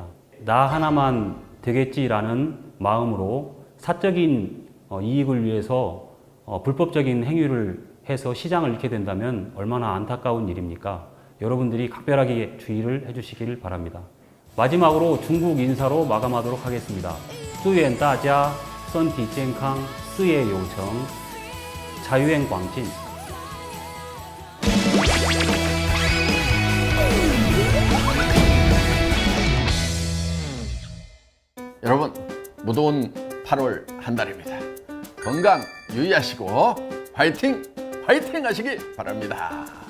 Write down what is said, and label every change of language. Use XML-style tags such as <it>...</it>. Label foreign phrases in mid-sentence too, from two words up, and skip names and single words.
<ko>나 하나만 되겠지라는 마음으로 사적인 이익을 위해서 불법적인 행위를 해서 시장을 잃게 된다면 얼마나 안타까운 일입니까? 여러분들이 각별하게 주의를 해주시길 바랍니다. 마지막으로 중국 인사로 마감하도록 하겠습니다.</ko> <zh>祝愿大家身体健康，事业有成，财源广进。</zh> <ko>여러분, 무더운 8월 한 달입니다. 건강 유의하시고 화이팅! 화이팅 하시기 바랍니다.</ko>